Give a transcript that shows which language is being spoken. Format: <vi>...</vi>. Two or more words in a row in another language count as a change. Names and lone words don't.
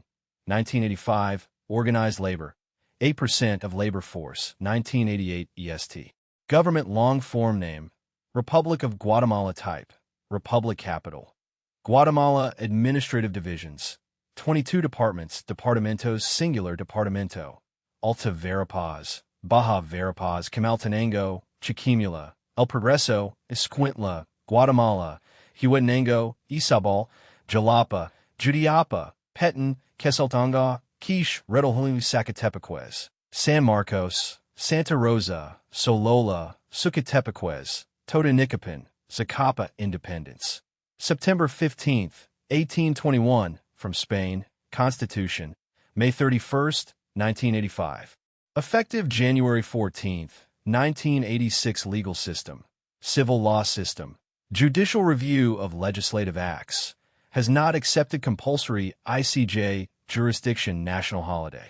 <en>1985, organized labor, 8% of labor force, 1988 EST. Government long-form name, Republic of Guatemala type, Republic capital. Guatemala administrative divisions, 22 departments, departamentos singular departamento, Alta Verapaz, Baja Verapaz, Camaltenango, Chiquimula, El Progreso, Escuintla, Guatemala, Huetenango, Izabal, Jalapa, Jutiapa, Petén, Quesaltanga, Quiche, Redolhuli, Zacatepeques, San Marcos, Santa Rosa, Solola, Sucatepeques, Totonicapan, Zacapa Independence. September 15, 1821, from Spain, Constitution, May 31, 1985. Effective January 14, 1986 Legal system, Civil law system, Judicial review of legislative acts, has not accepted compulsory ICJ jurisdiction national holiday.</en>